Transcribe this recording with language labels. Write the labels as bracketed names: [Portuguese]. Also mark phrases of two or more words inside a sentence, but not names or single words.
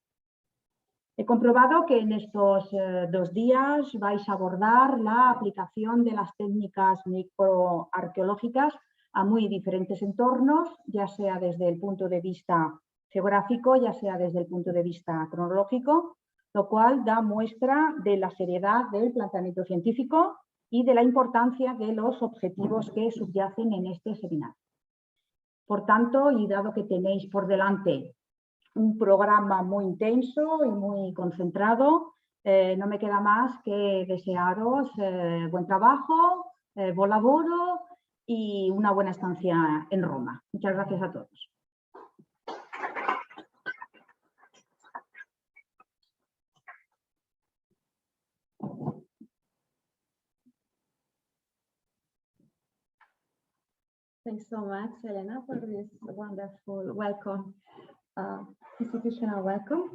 [Spanish] He comprobado que en estos 2 días vais a abordar la aplicación de las técnicas microarqueológicas a muy diferentes entornos, ya sea desde el punto de vista geográfico, ya sea desde el punto de vista cronológico, lo cual da muestra de la seriedad del planteamiento científico y de la importancia de los objetivos que subyacen en este seminario. Por tanto, y dado que tenéis por delante un programa muy intenso y muy concentrado, no me queda más que desearos buen trabajo, [Italian] buon lavoro [Spanish] y una buena estancia en Roma. Muchas gracias a todos. [English] Thanks so much, Elena, for this wonderful welcome, institutional welcome.